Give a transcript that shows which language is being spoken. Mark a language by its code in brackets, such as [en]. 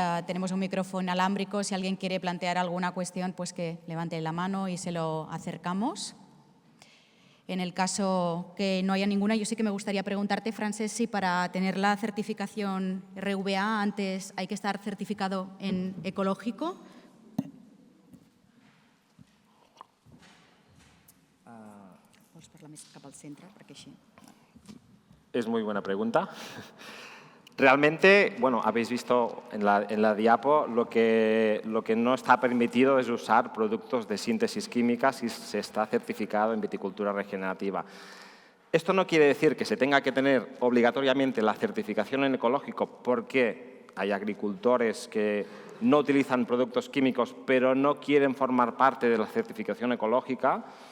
[es] Tenemos un micrófono inalámbrico. Si alguien quiere plantear alguna cuestión, pues que levante la mano y se lo acercamos. En el caso que no haya ninguna, yo sí que me gustaría preguntarte, Francesc, si para tener la certificación RVA antes hay que estar certificado en ecológico. [ca] Vols parlar més cap al centre, perquè així... [es] Es muy buena pregunta. Realmente, bueno, habéis visto en la diapo, lo que no está permitido es usar productos de síntesis química si se está certificado en viticultura regenerativa. Esto no quiere decir que se tenga que tener obligatoriamente la certificación en ecológico porque hay agricultores que no utilizan productos químicos pero no quieren formar parte de la certificación ecológica.